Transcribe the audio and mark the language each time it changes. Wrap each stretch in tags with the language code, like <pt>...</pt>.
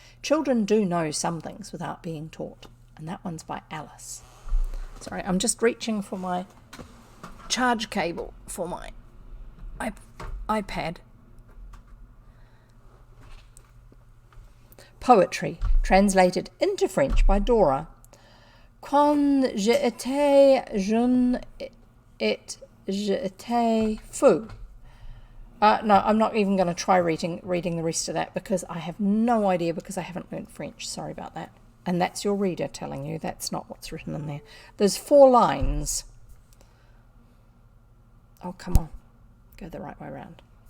<en>Children do know some things without being taught. And that one's by Alice. Sorry, I'm just reaching for my charge cable for my iPad. Poetry, translated into French by Dora.</en> <fr>Quand j'étais jeune et j'étais fou.</fr> <en>No, I'm not even going to try reading the rest of that, because I have no idea, because I haven't learned French. Sorry about that. And that's your reader telling you. That's not what's written in there. There's 4 lines. Oh, come on. Go the right way around.</en>